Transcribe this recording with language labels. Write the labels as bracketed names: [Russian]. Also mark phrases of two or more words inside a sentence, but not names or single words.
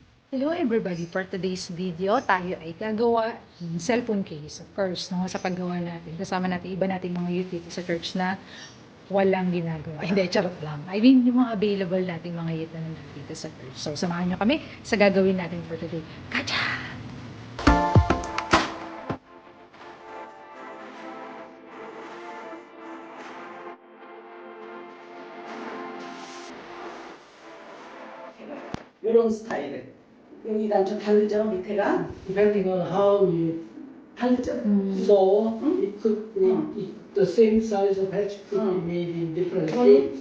[English] Hello everybody! For today's video, [Filipino] tayo ay gagawa ng [English] cellphone case. First, no, [Filipino] sa paggawa natin, kasama natin iba nating mga youth dito sa church na walang ginagawa. Hindi, charot lang. [English] I mean, [Filipino] yung mga available nating mga youth na nandito sa church. So, samahan nyo kami sa gagawin natin [English] for today. Kacha! [Korean] 이런 스타일에 여기랑 좀 다르죠 밑에가 [English] Depending on how you [Korean] 다르죠 [English] saw, it could be the same size of hatch could be made in different [Korean] 이거는 [English] shapes.